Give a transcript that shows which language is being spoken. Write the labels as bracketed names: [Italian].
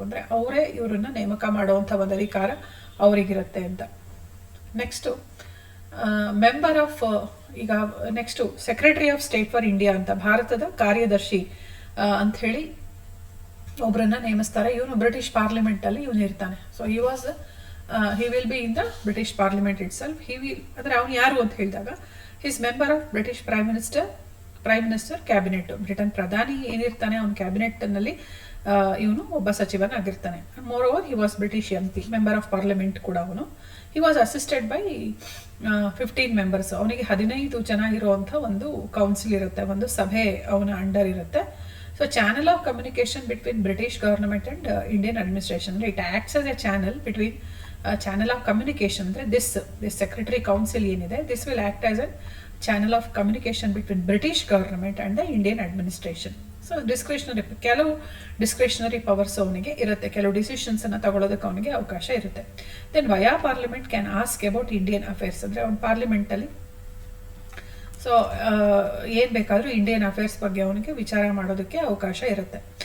[Kannada] ಅಂದರೆ ಅವರೇ ಇವರನ್ನ ನೇಮಕ ಮಾಡುವಂಥ ಒಂದು ಅಧಿಕಾರ ಅವರಿಗಿರುತ್ತೆ ಅಂತ. ನೆಕ್ಸ್ಟು ಮೆಂಬರ್ ಆಫ್, ಈಗ next secretary of state for India ಅಂತ ಭಾರತದ ಕಾರ್ಯದರ್ಶಿ ಅಂತ ಹೇಳಿ ಒಬ್ಬರನ್ನ ನೇಮಿಸ್ತಾರೆ. ಇವನು ಬ್ರಿಟಿಷ್ ಪಾರ್ಲಿಮೆಂಟ್ ಅಲ್ಲಿ ಇವನು ಇರ್ತಾನೆ. [English] So he will be in the British Parliament itself. [Kannada] ಅಂದ್ರೆ ಅವನು ಯಾರು ಅಂತ ಹೇಳಿದಾಗ [English] He's member of British prime minister cabinet. [Kannada] Britain ಪ್ರಧಾನಿ ಏನಿರ್ತಾನೆ ಅವನ ಕ್ಯಾಬಿನೆಟ್ ನಲ್ಲಿ ಇವನು ಒಬ್ಬ ಸಚಿವನಾಗಿರ್ತಾನೆ. [English] moreover he was British MP, member of parliament [Kannada] ಕೂಡ ಅವನು. [English] He was assisted by 15 members. [Kannada] ಅವನಿಗೆ 15 ಜನ ಇರುವಂಥ ಒಂದು ಕೌನ್ಸಿಲ್ ಇರುತ್ತೆ, ಒಂದು ಸಭೆ ಅವನ ಅಂಡರ್ ಇರುತ್ತೆ. [English] So channel of communication between British government and Indian administration. It acts as a channel between channel of communication. This secretary council [Kannada] ಏನಿದೆ, [English] this will act as a channel of communication between British government and the Indian administration. [Kannada] So ಕೆಲವು discretionary powers ಅವನಿಗೆ ಇರುತ್ತೆ, ಕೆಲವು decisions ಅನ್ನ ತಗೊಳ್ಳೋದಕ್ಕೆ ಅವನಿಗೆ ಅವಕಾಶ ಇರುತ್ತೆ. [English] Then via parliament can ask about Indian affairs. [Kannada] ಅಂದ್ರೆ ಅವನ ಪಾರ್ಲಿಮೆಂಟ್ ಅಲ್ಲಿ ಸೊ ಏನು ಬೇಕಾದರೂ ಇಂಡಿಯನ್ ಅಫೇರ್ಸ್ ಬಗ್ಗೆ ಅವನಿಗೆ ವಿಚಾರ ಮಾಡೋದಕ್ಕೆ ಅವಕಾಶ ಇರುತ್ತೆ.